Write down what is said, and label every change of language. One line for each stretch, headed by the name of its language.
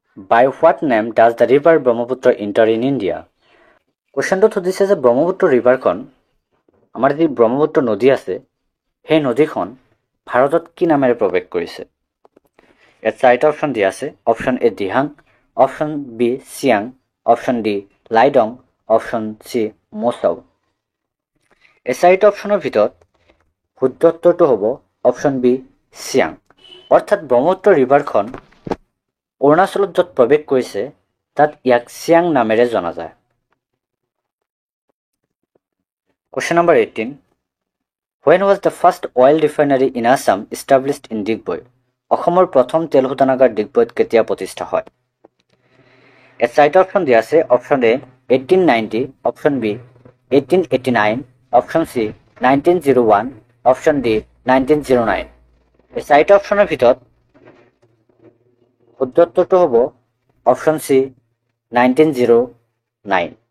English: By what name does the river Brahmaputra enter in India?
Assamese: কুৱেশ্যনটোত সুধিছে যে ব্ৰহ্মপুত্ৰ ৰিভাৰখন, আমাৰ যি ব্ৰহ্মপুত্ৰ নদী আছে সেই নদীখন ভাৰতত কি নামেৰে প্ৰৱেশ কৰিছে? ইয়াত চাৰিটা অপশ্যন দিয়া আছে। Option A Dihang, option B Siang, option D লাইডং, option C মৌচাও। এই চাৰিটা অপশ্যনৰ ভিতৰত শুদ্ধ উত্তৰটো হ'ব অপশ্যন বি চিয়াং। অৰ্থাৎ ব্ৰহ্মপুত্ৰ ৰিভাৰখন অৰুণাচলত য'ত প্ৰৱেশ কৰিছে তাত ইয়াক চিয়াং নামেৰে জনা যায়।
English: Question number 18. When was the first oil refinery in Assam established in Digboi?
Assamese: অসমৰ প্ৰথম তেল শোধনাগাৰ ডিগবৈত কেতিয়া প্ৰতিষ্ঠা হয়? ইয়াত চাৰিটা অপশ্যন দিয়া আছে। Option A 1890, option B 1889, option C 1901, option D 1909। এই চাৰিটা অপশ্যনৰ ভিতৰত শুদ্ধ উত্তৰটো হ'ব অপশ্যন চি 1909।